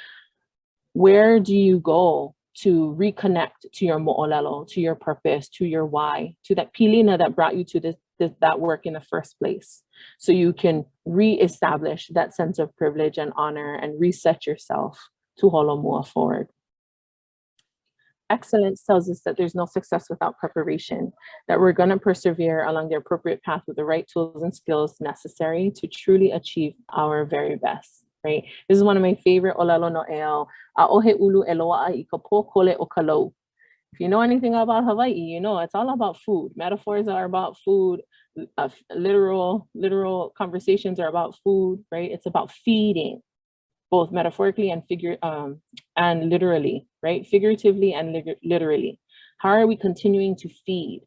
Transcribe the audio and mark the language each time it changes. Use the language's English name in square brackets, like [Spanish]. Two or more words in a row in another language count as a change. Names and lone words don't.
[English] Where do you go to reconnect to your mo'olelo, to your purpose, to your why, to that pilina that brought you to that work in the first place, so you can reestablish that sense of privilege and honor and reset yourself to holomua forward. Excellence tells us that there's no success without preparation, that we're going to persevere along the appropriate path with the right tools and skills necessary to truly achieve our very best, right? This is one of my favorite [Hawaiian] olelo no'eo, a'ohe ulu e loa'a I ka po kole o ka lau. [English] If you know anything about Hawaii, you know it's all about food. Metaphors are about food. Literal conversations are about food, right? It's about feeding, both metaphorically and literally, right? Figuratively and literally. How are we continuing to feed?